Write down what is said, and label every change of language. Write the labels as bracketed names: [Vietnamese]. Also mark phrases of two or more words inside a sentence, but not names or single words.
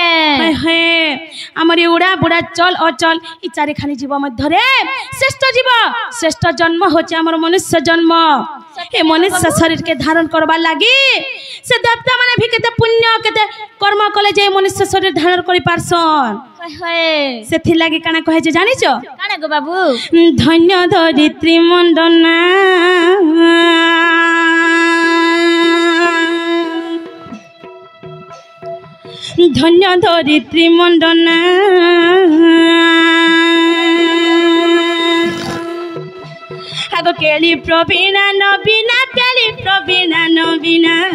[Sambalpuri] ହାୟ ହାୟ ହମରେ ଉଡ଼ା ବୁଡ଼ା ଚଳ ଅଚଳ ଈ ଚାରି ଖାନୀ ଜୀବ ମଧ୍ୟ ରେ ଶ୍ରେଷ୍ଠ ଜନ୍ମ ହୋଚେ ହମର ମନୁଷ୍ୟ ଜନ୍ମ ଏ ମନୁଷ୍ୟ ଶରୀର କେ ଧାରଣ କରବା ଲାଗି ସେ ଦେବତା ମାନେ ଭି କେତେ ପୁଣ୍ୟ କେତେ କର୍ମ କଲେ ଜେ ମନୁଷ୍ୟ ଶରୀର ଧାରଣ କରି ପାରସନ हाय ସେଥି ଲାଗି କାନା କହେ ଜେ ଜାଣି ଛ କାନା ଗୋ ବାବୁ ଧନ୍ୟ ଧରିତ୍ରୀ ମଣ୍ଡନା ଧନ୍ୟ ଧରିତ୍ରୀ ମଣ୍ଡନା ଆଗୋ କେଳି ପ୍ରବୀଣା ନବୀନା କେଳି ପ୍ରବୀଣା ନବୀନା